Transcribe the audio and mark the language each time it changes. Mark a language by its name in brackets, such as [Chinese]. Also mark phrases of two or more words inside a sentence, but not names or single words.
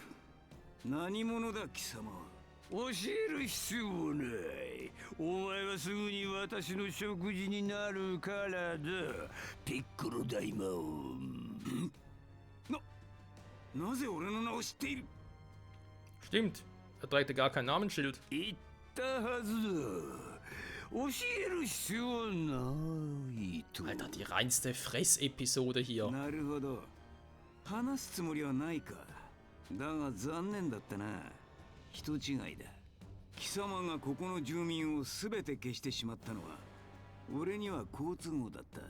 [Japanese] 何者だ貴様。教える必要ない。お前はすぐに私の食事になるからだ。ピッコロ大魔王。なぜ俺の名を知っている？ [German] Stimmt, er trägt ja gar kein Namensschild. [Japanese] 言ったはずだ。 [German] Alter, die reinste Fress-Episode hier. [Japanese] なるほど。話すつもりはないか。だが残念だったな。人違いだ。貴様がここの住民をすべて消してしまったのは、俺には好都合だった。